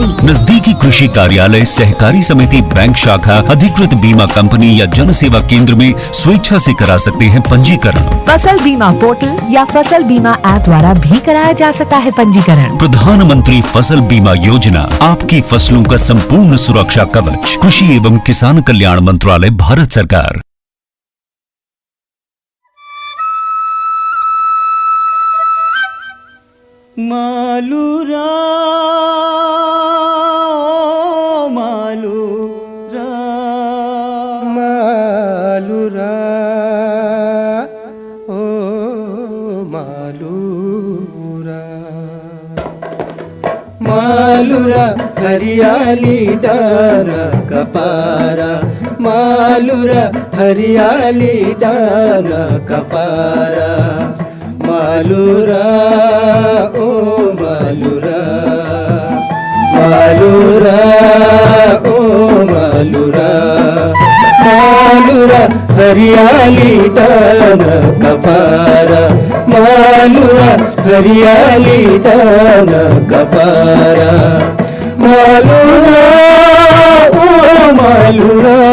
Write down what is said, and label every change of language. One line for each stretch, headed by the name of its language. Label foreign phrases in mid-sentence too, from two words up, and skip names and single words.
Hindi: नजदीकी कृषि कार्यालय सहकारी समिति बैंक शाखा अधिकृत बीमा कंपनी या जन सेवा केंद्र में स्वेच्छा से करा सकते हैं पंजीकरण। फसल बीमा पोर्टल या फसल बीमा ऐप द्वारा भी कराया जा सकता है पंजीकरण। प्रधानमंत्री फसल बीमा योजना आपकी फसलों का संपूर्ण सुरक्षा कवच। कृषि एवं किसान कल्याण मंत्रालय भारत सरकार। मालूरा मालूरा मालूरा ओ मालू मालूरा हरियाली डार कपारा मालूरा हरियाली डार कपारा मालूरा ओ मालूरा मालूरा ओ मालूरा मालूरा हरियाली डार कपारा मालूरा हरियाली डार कपारा मालूरा ओ मालूरा